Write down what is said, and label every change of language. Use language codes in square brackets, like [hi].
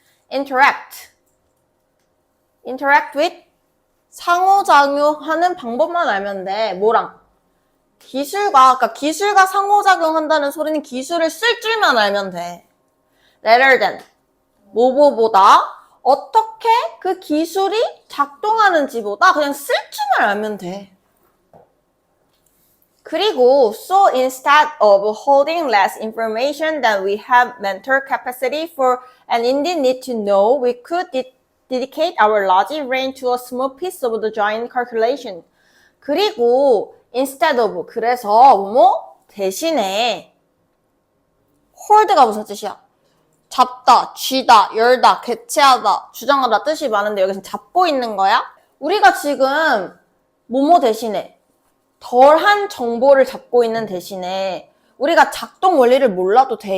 [ko] interact with 상호작용하는 방법만 알면 돼. 뭐랑? 그러니까 기술과 상호작용한다는 소리는 기술을 쓸 줄만 알면 돼. rather than 뭐뭐보다 어떻게 그 기술이 작동하는지보다 그냥 쓸 줄만 알면 돼. [en] 그리고 so instead of holding less information than we have mental capacity for and indeed need to know, we could dedicate our logic brain to a small piece of the giant calculation. [ko] 그리고 instead of 그래서 뭐뭐 대신에 hold가 무슨 뜻이야? 잡다, 쥐다, 열다, 개체하다, 주장하다 뜻이 많은데 여기서 잡고 있는 거야? 우리가 지금 뭐뭐 대신에 덜한 정보를 잡고 있는 대신에 우리가 작동 원리를 몰라도 돼.